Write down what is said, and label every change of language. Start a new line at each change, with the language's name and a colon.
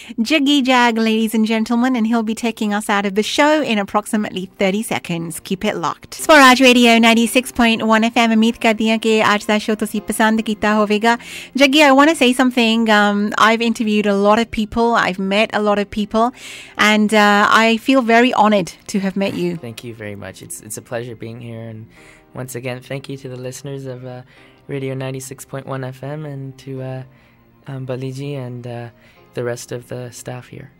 English: Jiggy Jag, ladies and gentlemen, and he'll be taking us out of the show in approximately 30 seconds. Keep it locked. Swaraj Radio 96.1 FM.
Hindi: उम्मीद करती हैं कि आज का show
Punjabi: तुसी पसंद कीता होवेगा.
English: Jiggy, I want to say something. I've interviewed a lot of people. I've met a lot of people, and I feel very honored to have met you. Thank you very much. It's a pleasure being here, and once again, thank you to the listeners of Radio 96.1 FM and to Baliji and the rest of the staff here.